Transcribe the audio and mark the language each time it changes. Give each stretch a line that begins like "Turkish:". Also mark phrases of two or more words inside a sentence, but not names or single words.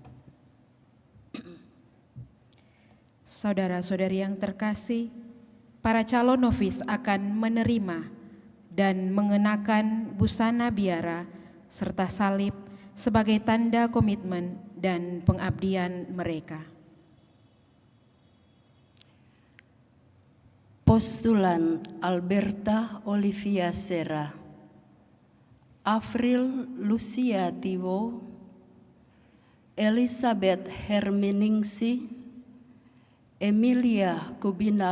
Indonesian: Saudara-saudari yang terkasih, para calon nofis akan menerima dan mengenakan busana biara serta salib sebagai tanda komitmen dan pengabdian mereka. Postulan Alberta Olivia Serra, Afril Lucia Tiwo, Elizabeth Herminingsi, Emilia Kubina